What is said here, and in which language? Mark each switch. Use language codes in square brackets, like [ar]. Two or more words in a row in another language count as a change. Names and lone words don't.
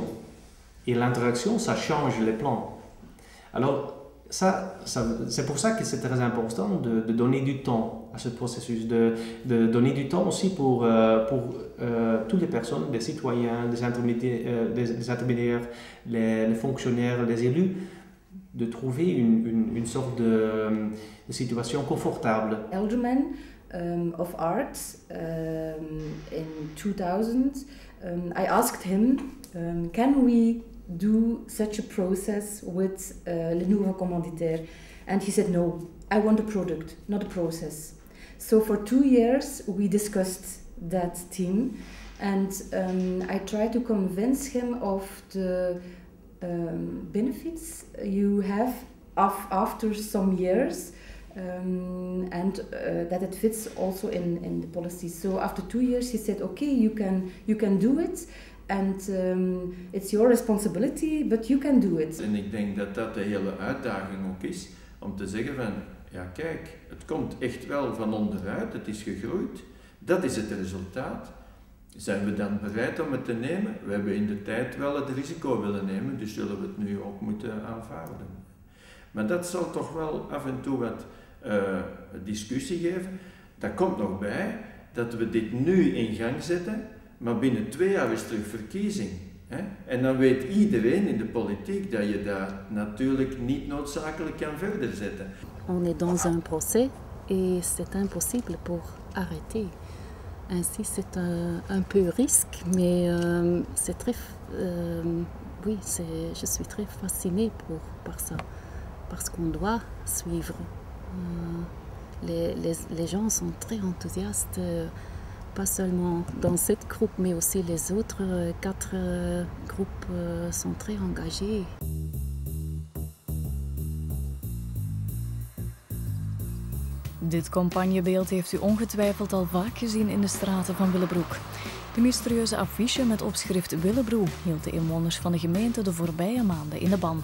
[fr] Et l'interaction, ça change les plans. Alors, c'est pour ça que c'est très important de donner du temps à ce processus, de donner du temps aussi pour toutes les personnes, les citoyens, les intermédiaires, les fonctionnaires, les élus, de trouver une sorte de situation confortable. [en] Elderman of Art in 2000, I asked him, can we do such a process with Le Nouveau Commanditaire? And he said, no, I want a product, not a process. So for 2 years we discussed that theme, and I tried to convince him of the benefits you have after some years, and that it fits also in the policy. So after 2 years he said, okay, you can do it, and it's your responsibility, but you can do it. [nl] En ik denk dat dat de hele uitdaging ook is, om te zeggen van, ja kijk, het komt echt wel van onderuit, het is gegroeid, dat is het resultaat. Zijn we dan bereid om het te nemen? We hebben in de tijd wel het risico willen nemen, dus zullen we het nu ook moeten aanvaarden. Maar dat zal toch wel af en toe wat discussie geven. Dat komt nog bij dat we dit nu in gang zetten, maar binnen 2 jaar is terug verkiezing. Hè? En dan weet iedereen in de politiek dat je daar natuurlijk niet noodzakelijk kan verder zetten. [fr] On est dans un procès et c'est impossible pour arrêter. Ainsi, c'est un peu risque, mais c'est très, oui, je suis très fascinée par ça, parce qu'on doit suivre. Les gens sont très enthousiastes, pas seulement dans cette groupe, mais aussi les autres 4 groupes sont très engagés. [nl] Dit campagnebeeld heeft u ongetwijfeld al vaak gezien in de straten van Willebroek. De mysterieuze affiche met opschrift Willebroe hield de inwoners van de gemeente de voorbije maanden in de ban.